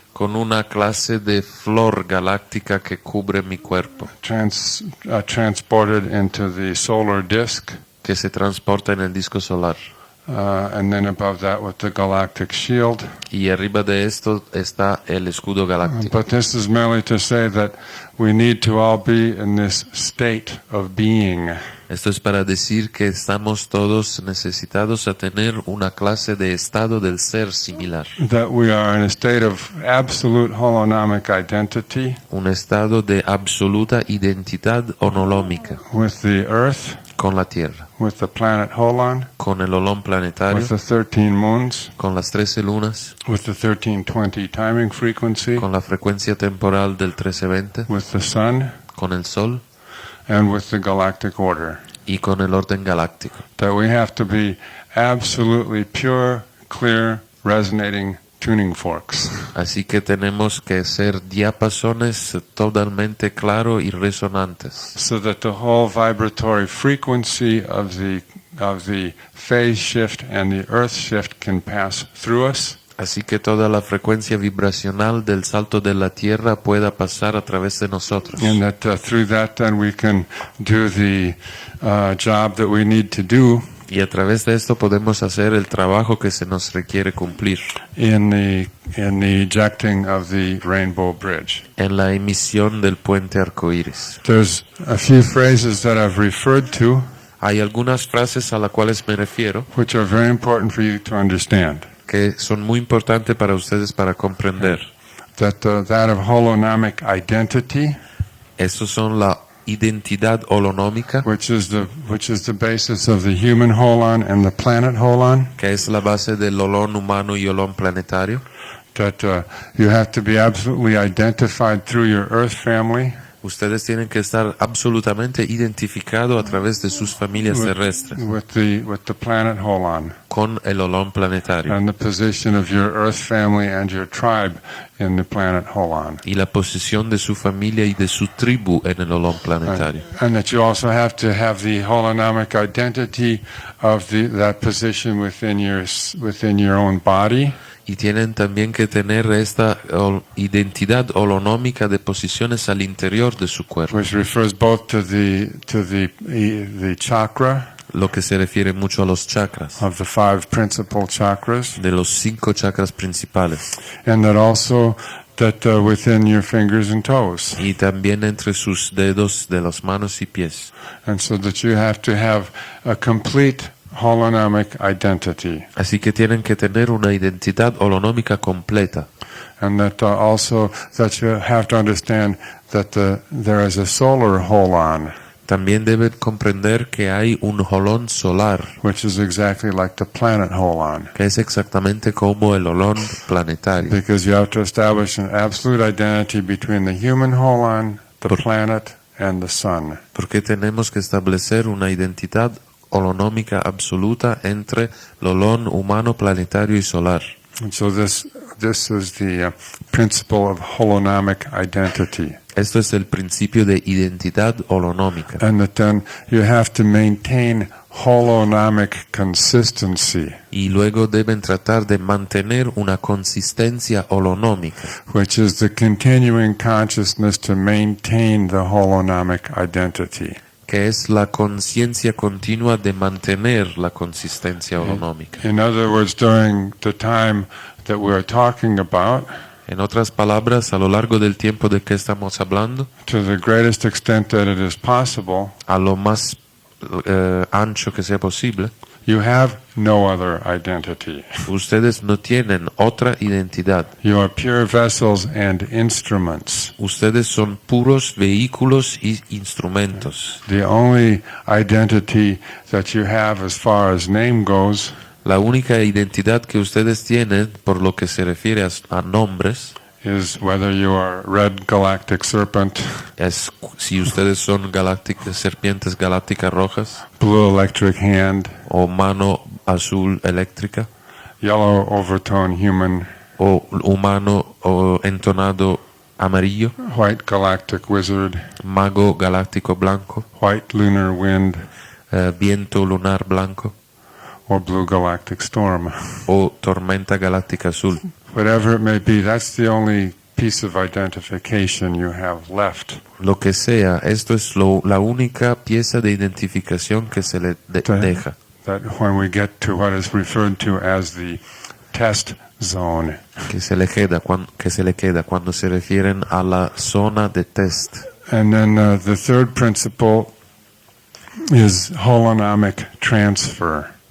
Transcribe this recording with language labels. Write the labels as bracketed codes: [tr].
[es] con una clase de flor galáctica que cubre mi cuerpo, [en] transported into the solar disk, [es] que se transporta en el disco solar. [en] and then above that with the galactic shield. [es] Y arriba de esto está el escudo galáctico. [en] But this is merely to say that we need to all be in this state of being. [es] Esto es para decir que estamos todos necesitados a tener una clase de estado del ser similar. [en] That we are in a state of absolute holonomic identity [es] Un estado de absoluta identidad onolómica [en] with the earth, [es] con la Tierra, [en] with the planet Holon, [es] con el olón planetario, [en] with the 13 moons, [es] con las 13 lunas, [en] with the 1320 timing frequency, [es] con la frecuencia temporal del 1320, [en] with the sun, [es] con el Sol [en] and with the galactic order. [es] y con el orden galáctico. [en] That we have to be absolutely pure, clear, resonating tuning forks. [es] Así que tenemos que ser diapasones totalmente claros y resonantes, [en] So that the whole vibratory frequency of the phase shift and the earth shift can pass through us. [es] así que toda la frecuencia vibracional del salto de la Tierra pueda pasar a través de nosotros. [en] And that through that then we can do the job that we need to do [es] Y a través de esto podemos hacer el trabajo que se nos requiere cumplir [en] in the ejecting of the rainbow bridge. [es] en la emisión del puente arcoíris. [en] There's a few phrases that I've referred to [es] Hay algunas frases a las cuales me refiero [en] which are very important for you to understand. [es] que son muy importantes para ustedes para comprender. [en] That of holonomic identity, [es] Estos son la identidad holonómica, [en] which is the basis of the human holon and the planet holon. [es] que es la base del olón humano y olón planetario. [en] That you have to be absolutely identified through your earth family. [es] Ustedes tienen que estar absolutamente identificados a través de sus familias terrestres [en] with the planet holon [es] con el olón planetario [en] and the position of your earth family and your tribe in the planet holon. [es] y la posición de su familia y de su tribu en el olón planetario. [en] And that you also have to have the holonomic identity of that position within your own body. [es] Y tienen también que tener esta identidad holonómica de posiciones al interior de su cuerpo, [en] which refers both to the chakra [es] lo que se refiere mucho a los chakras, [en] of the 5 principal chakras, [es] de los 5 chakras principales, [en] and that also that within your fingers and toes, [es] y también entre sus dedos de las manos y pies. [en] and so that you have to have a complete holonomic identity, [es] Así que tienen que tener una identidad holonómica completa. [en] and that also that you have to understand that there is a solar holon, [es] También deben comprender que hay un holón solar, [en] which is exactly like the planet holon, [es] que es exactamente como el holón planetario, [en] because you have to establish an absolute identity between the human holon, the planet, and the sun. [es] porque tenemos que establecer una identidad holonómica absoluta entre el holón humano, planetario y solar. [en] And so this is the principle of holonomic identity. [es] Esto es el principio de identidad holonómica. [en] And that then you have to maintain holonomic consistency, [es] Y luego deben tratar de mantener una consistencia holonómica, [en] which is the continuing consciousness to maintain the holonomic identity. [es] que es la conciencia continua de mantener la consistencia holonómica. [en] In other words, during the time that we're talking about, [es] En otras palabras, a lo largo del tiempo de que estamos hablando, [en] to the greatest extent that it is possible, [es] a lo más ancho que sea posible, [en] you have no other identity. [es] ustedes no tienen otra identidad. [en] You are pure vessels and instruments. [es] Ustedes son puros vehículos y instrumentos. [en] The only identity that you have as far as name goes [es] La única identidad que ustedes tienen, por lo que se refiere a nombres, [en] is whether you are red galactic serpent, [es] es si ustedes son serpientes galácticas rojas, [en] blue electric hand, [es] o mano azul eléctrica, [en] yellow overtone human, [es] o humano o entonado amarillo, [en] white galactic wizard, [es] mago galáctico blanco, [en] white lunar wind, [es] viento lunar blanco, [en] or blue galactic storm. [es] o tormenta galáctica azul. [en] Whatever it may be, that's the only piece of identification you have left. [es] Lo que sea, esto es la única pieza de identificación que se le deja. [en] That when we get to what is referred to as the test zone, [es] Que se le queda cuando se refieren a la zona de test. [en] and then the third principle is holonomic transfer.